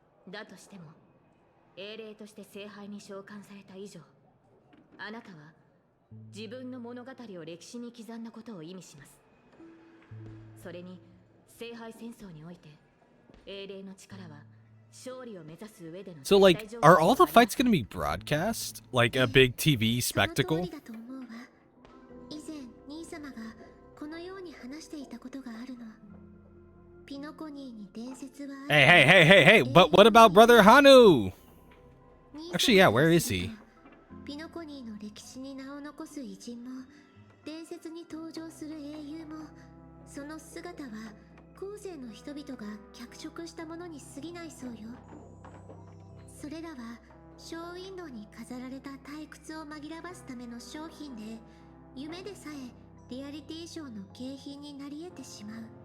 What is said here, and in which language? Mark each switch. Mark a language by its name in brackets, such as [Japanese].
[Japanese] だとしても英霊として聖杯に召喚された以上、あなたは 自分の物語を歴史に刻んだことを意味します。それに聖杯戦争において英霊の力は勝利を目指す上での [English] So like, are all the fights gonna be broadcast? Like a big TV spectacle? [Japanese] 以前兄様がこのように話していたことがあるの。ピノコニーに伝説は [English] Hey, but what about Brother Hanu? Actually, yeah, where is he? [Japanese] ピノコニーの歴史に名を残す偉人も伝説に登場する英雄も、その姿は後世の人々が脚色したものに過ぎないそうよ。それらはショーウィンドウに飾られた退屈を紛らわすための商品で、夢でさえリアリティショーの景品になり得てしまう。